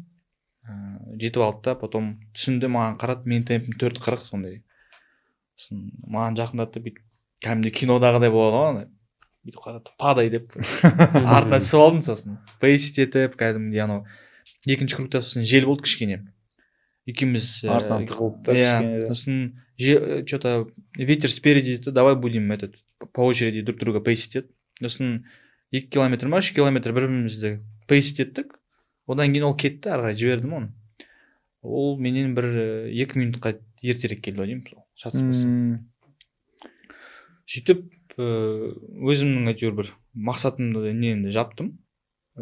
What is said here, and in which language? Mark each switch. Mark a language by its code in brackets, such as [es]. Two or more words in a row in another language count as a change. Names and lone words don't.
[kk] Жетіп алды да, потом түсінді, маған қарады, мен темпім 4:40 сондай. Сосын маған жақындатты, бүйтіп кәдімгідей кинодағыдай болады ғой. Бүйтіп қарады, падай деп. Артына түсіп алдым сосын. Пейсит етіп, кәдімгідей анау екінші кругта сосын жел болды кішкене. Екеуміз артынан тығылып та кішкене. [ru] Сосын что-то ветер спереди, давай будем по очереди друг друга пейсит ет. [kk] Сосын 2 километр ма 3 километр бір-бірімізді пейсит еттік. Одан кейін ол кетті, ары қарай жібердім оны. Ол менен бір 2 минутқа ертерек келді деймін, шатыспаса. Сөйтіп өзімнің әйтеуір бір мақсатымды немді жаптым.